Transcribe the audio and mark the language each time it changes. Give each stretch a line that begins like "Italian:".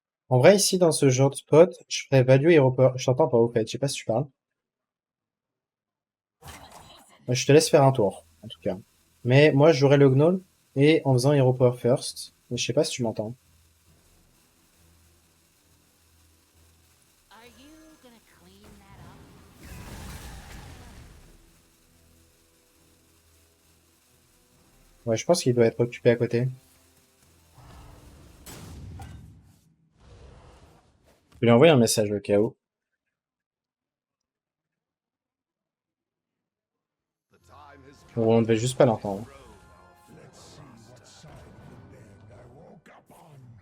French: En vrai, ici, dans ce genre de spot, je ferais value aéroport. Je t'entends pas, au fait. Je sais pas si tu parles. Moi, je te laisse faire un tour, en tout cas. Mais moi, je jouerais le Gnoll et en faisant Hero Power first. Mais je sais pas si tu m'entends.
English: Are you gonna clean that up?
French: Ouais, je pense qu'il doit être occupé à côté. Je vais lui envoyer un message au cas où. Ou on devait juste pas l'entendre.
English: Let's see what side of the bed I woke up on.